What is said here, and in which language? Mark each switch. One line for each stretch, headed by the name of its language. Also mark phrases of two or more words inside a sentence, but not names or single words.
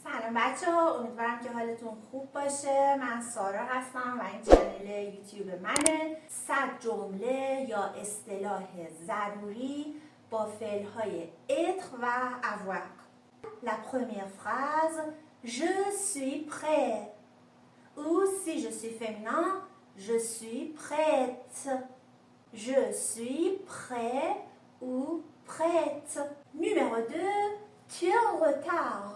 Persian: سلام بچه ها، امیدوارم که حالتون خوب باشه. من سارا هستم و این چنل یوتیوب منه. 100 جمله یا اصطلاح ضروری با فعل‌های être و avoir.
French: La première phrase, je suis prêt. Ou si je suis féminin, je suis prête. Je suis prêt ou prête. Numéro 2, tu es en retard.